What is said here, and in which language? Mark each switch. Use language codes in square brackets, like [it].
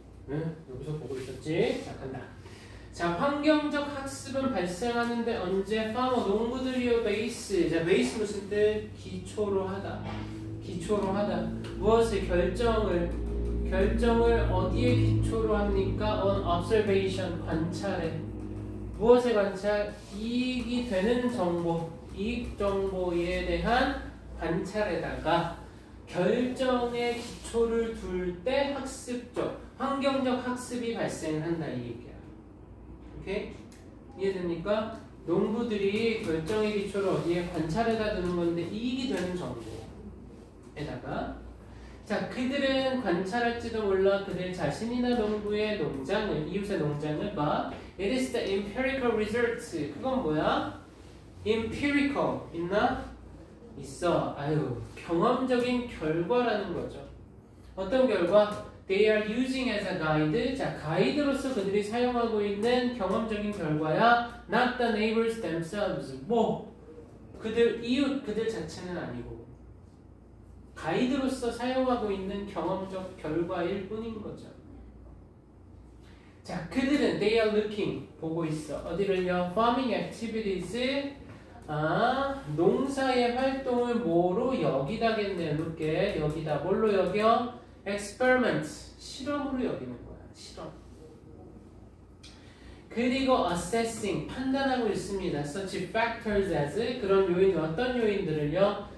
[ko] 응, 여기서 보고 있었지? 자, 간다. 자, 환경적 학습은 발생하는데 언제? 파머, 농부들이요, 베이스. 자, 베이스 무슨 뜻? 기초로 하다. 기초로 하다. 무엇을 결정을 어디에 기초로 합니까? [en] on observation, [ko] 관찰에. 무엇의 관찰? 이익이 되는 정보, 이익 정보에 대한 관찰에다가 결정의 기초를 둘 때 학습적, 환경적 학습이 발생한다 이 얘기야. 오케이? 이해됩니까? 농부들이 결정의 기초를 어디에 관찰에다 두는 건데 이익이 되는 정보에다가 자 그들은 관찰할지도 몰라 그들 자신이나 농부의 농장을 이웃의 농장을 봐. [en] It is the empirical results. [ko] 그건 뭐야? [en] empirical [ko] 있나? 있어. 아유 경험적인 결과라는 거죠. 어떤 결과? [en] They are using as a guide. [ko] 자, 가이드로서 그들이 사용하고 있는 경험적인 결과야. [en] Not the neighbors themselves. [ko] 뭐, 그들, 이웃, 그들 자체는 아니고. 가이드로서 사용하고 있는 경험적 결과일 뿐인 거죠. 자, 그들은 [en] they are looking. [ko] 보고 있어. 어디를요? [en] Farming activities. [ko] 농사의 활동을 뭐로 여기다겠네. [en] look at. [ko] 여기다. 뭘로 여겨? [en] experiments, [ko] 실험으로 여기는 거야. 실험. 그리고 [en] assessing, [ko] 판단하고 있습니다. [en] such factors as, [ko] 그런 요인, 어떤 요인들을요?